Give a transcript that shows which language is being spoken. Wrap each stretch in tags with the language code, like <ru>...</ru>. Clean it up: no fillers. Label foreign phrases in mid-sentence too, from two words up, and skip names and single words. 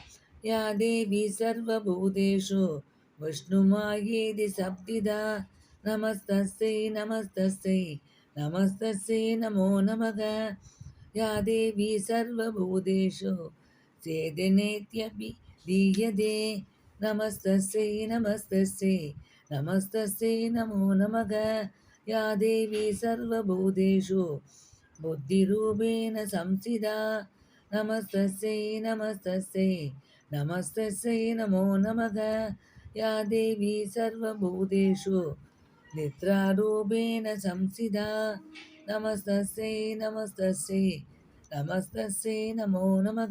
<sa>या देवी सर्वभूतेषु विष्णुमायेति शब्दिता नमस्तस्यै नमस्तस्यै नमस्तस्यै नमो नमः. या देवी सर्वभूतेषु चेतनेत्यभिधीयते नमस्तस्यै नमस्तस्यै नमस्तस्यै नमो नमः. या देवी सर्वभूतेषु बुद्धिरूपेण संस्थिता नमस्तस्यै नमस्तस्यै नमस्तस्यै नमो नमः. या देवी सर्वभूतेषु निद्रारूपेण संस्थिता नमस्तस्यै नमस्तस्यै नमस्तस्यै नमो नमः.</sa>